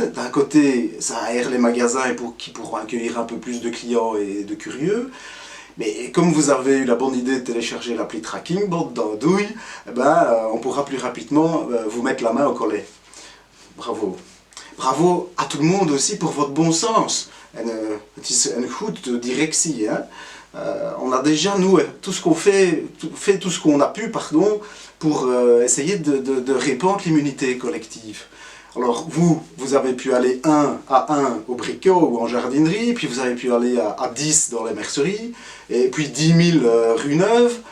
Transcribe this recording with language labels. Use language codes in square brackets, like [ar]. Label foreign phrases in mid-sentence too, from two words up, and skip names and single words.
[fr] D'un côté, ça aère les magasins qui pourront accueillir un peu plus de clients et de curieux. Mais comme vous avez eu la bonne idée de télécharger l'appli Tracking Bot dans Douille, ben, on pourra plus rapidement vous mettre la main au collet. Bravo. Bravo à tout le monde aussi pour votre bon sens. [nl] Het is een goede directie. [fr] Hein? On a déjà, nous, tout ce qu'on fait tout ce qu'on a pu, pardon, pour essayer de répandre l'immunité collective. Alors vous avez pu aller 1 à 1 au bricot ou en jardinerie, puis vous avez pu aller à 10 dans les merceries, et puis 10 000 rue Neuve.